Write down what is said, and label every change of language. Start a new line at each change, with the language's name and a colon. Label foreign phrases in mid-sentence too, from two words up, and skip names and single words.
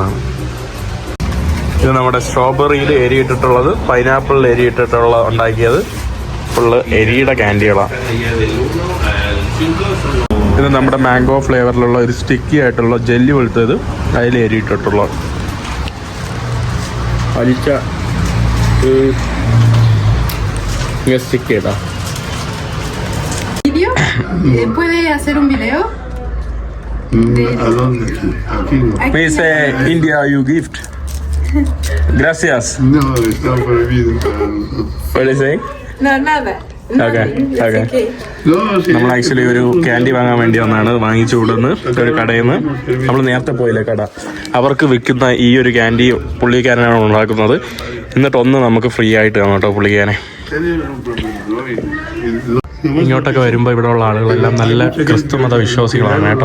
Malayalam: ഇത് നമ്മുടെ സ്ട്രോബെറിയിൽ എരിയിട്ടിട്ടുള്ളത്, പൈനാപ്പിളിൽ എരിയിട്ടിട്ടുള്ള ഉണ്ടാക്കിയത് ഫുള്ള് എരിയുടെ ക്യാൻഡികളാണ്. ഇത് നമ്മുടെ മാംഗോ ഫ്ലേവറിലുള്ള ഒരു സ്റ്റിക്കി ആയിട്ടുള്ള ജെല്ലി പോലത്തേത്, അതിൽ എരിയിട്ടിട്ടുള്ള അരിച്ച സ്റ്റിക്കി കേട്ടോ.
Spanish: ¿Puede hacer un video? ¿A dónde? Aquí no.
English: Please India you gift.
Spanish: Gracias. No, está prohibido para nosotros.
English: What are you saying?
Spanish: No, nada.
English: Okay.
Spanish: No, sí.
Malayalam: നമ്മൾ ആക്ച്വലി ഒരു ക്യാൻഡി വാങ്ങാൻ വേണ്ടി വന്നാണ്. വാങ്ങിച്ചു വിടുന്ന് ഒരു കടയിൽ നിന്ന്. നമ്മൾ നേരത്തെ പോയില്ലേ കട, അവർക്ക് വിൽക്കുന്ന ഈ ഒരു ക്യാൻഡി പുള്ളിക്കാരനാണ് ഉണ്ടാക്കുന്നത്. എന്നിട്ട് ഒന്ന് നമുക്ക് ഫ്രീ ആയിട്ട് കാണാം കേട്ടോ പുള്ളിക്കാരനെ. ഇങ്ങോട്ടൊക്കെ വരുമ്പോൾ ഇവിടെ ഉള്ള ആളുകളെല്ലാം നല്ല ക്രിസ്തുമത വിശ്വാസികളാണ് കേട്ടോ.